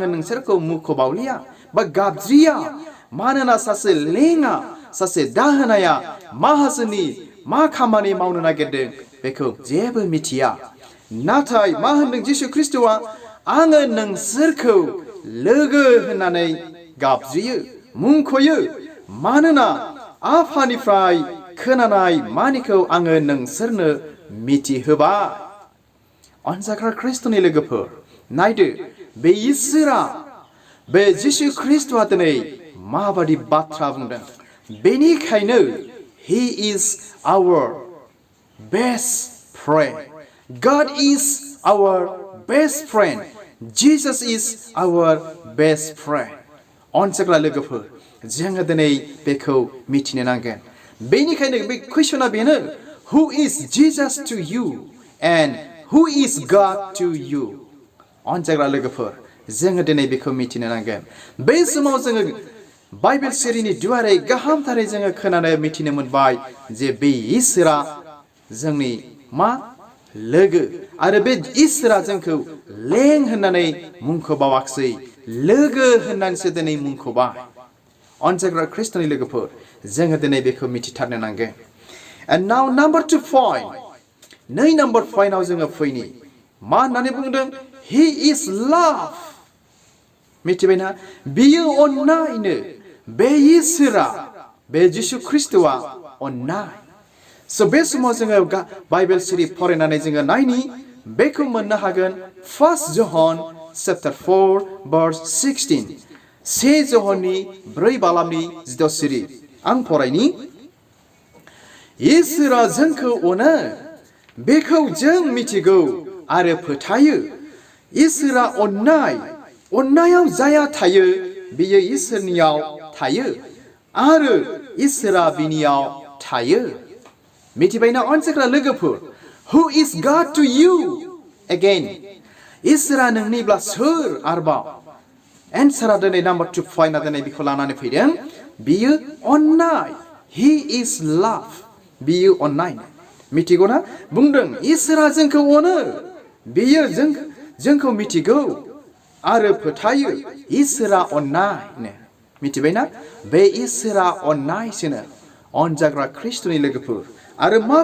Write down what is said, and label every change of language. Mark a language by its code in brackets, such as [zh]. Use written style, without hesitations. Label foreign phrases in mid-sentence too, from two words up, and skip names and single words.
[brx] नोंसोरखौ मुख'बावलिया बा गाबज्रिया मानोना सासे लेङा सासे दाहोनाया माहाजोननि मा खामानि मावनो नागिरदों बेखौ जेबो मिथिया नाथाय मा होनदों जिसु ख्रिस्ट'आ आङो नोंसोरखौ लोगो होननानै गाबज्रियो मुंख'यो मानोना आफानिफ्राय खोनानाय मानिखौ आङो नोंसोरनो मिथिहोबाय अनजाग्रा ख्रिस्ट'नि लोगोफोर नायदो बे इसोरा बे जिसु ख्रिस्ट'आ दिनै माबादि बाथ्रा बुंदों बेनिखायनो [en] he is our best friend [brx] God is our best friend Jesus is our best friend अनजाग्रा लोगोफोर जोङो दिनै बेखौ मिथिनो नांगोन बेनिखायनो बे कुइसना बेनो [en] who is Jesus to you [brx] and who is God to you अनजाग्रा लोगोफोर जोङो दिनै बेखौ मिथिनो नांगोन बे समाव जोङो बाइबेल सिरिनि दुआरै गाहामथारै जोङो खोनानो मिथिनो मोनबाय जे बे इसोरा जोंनि मा लोगो आरो बे इसोरा जोंखौ लें होननानै मुंख'बावाखसै लोगो होननानैसो दिनै मुंख'बाय अनजाग्रा ख्रिस्ट'नि लोगोफोर जोङो दिनै बेखौ मिथिथारनो नांगोन [en] and now number 2 point [brx] नै नाम्बार पइन्टआव जोङो फैनि मा होननानै बुंदों [en] he is love [brx] मिथिबायना बियो अननायनो बे इसोरा बे जिसु ख्रिस्ट'आ अननाय स' बे समाव जोङो बाइबेल सिरि फरायनानै जोङो नायनि बेखौ मोननो हागोन [en] 1 Johon chapter 4 verse 16 [brx] से जहननि 4 बालामनि 16 सिरि आं फरायनि इसोरा जोंखौ अनो बेखौ जों मिथिगौ आरो फोथायो इसोरा अननायाव जाया थायो बियो इसोरनियाव थायो आरो इसोरा बिनियाव थायो मिथिबायना अनजाग्रा लोगोफोर [en] who is God to you [brx] again इसोरा नोंनिब्ला सोर आरोबाव एन्सारा दिनै नाम्बार 2 पइन्टआ दिनै बेखौ लानानै फैदों बियो अननाय [en] he is love [brx] बियो अननाय मिथिगौ ना बुंदों इसोरा जोंखौ अनो बियो जोंखौ मिथिगौ आरो फोथायो इसोरा अननाय मिथिबायना बे इसोरा अननायसोनो अनजाग्रा ख्रिस्ट'नि लोगोफोर आरो मा